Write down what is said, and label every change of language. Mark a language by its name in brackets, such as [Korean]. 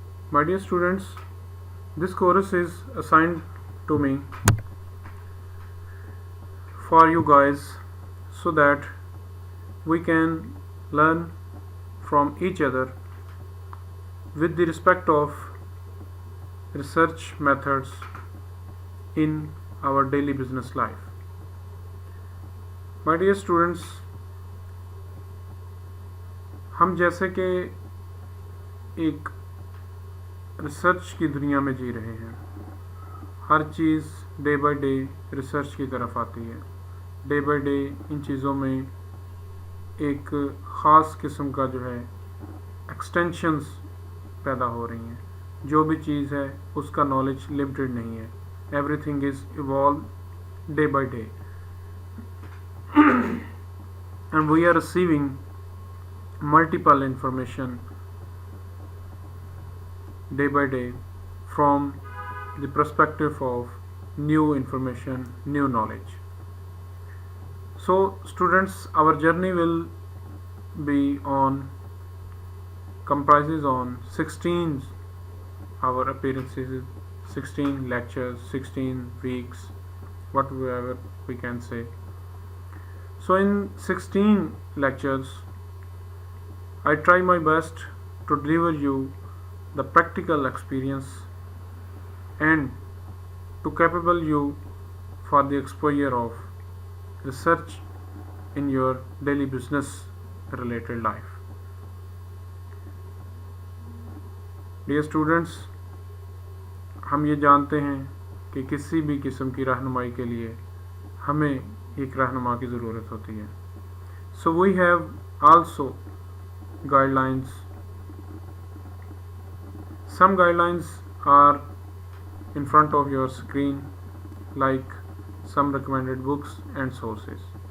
[English] My dear students, this course is assigned to me for you guys so that we can learn from each other with the respect of research methods in our daily business life. My dear students, [Hindi] हम जैसे कि एक research की दुनिया में जी रहे हैं, हर चीज़ day by day research की तरफ आती है. डे बाय डे इन चीज़ों में एक ख़ास किस्म का जो है एक्सटेंशंस पैदा हो रही हैं. जो भी चीज़ है उसका नॉलेज लिमिटेड नहीं है. [English] Everything is evolved day by day and we are receiving multiple information day by day from the perspective of new information, new knowledge. So students, our journey will be comprises on 16 our appearances, 16 lectures, 16 weeks, whatever we can say. So in 16 lectures, I try my best to deliver you the practical experience and to capable you for the exposure of research in your daily business related life. Dear students, [Hindi] हम ये जानते हैं कि किसी भी किस्म की रहनुमाई के लिए हमें एक रहनुमा की ज़रूरत होती है. [English] So we have also guidelines. Some guidelines are in front of your screen, like some recommended books and sources.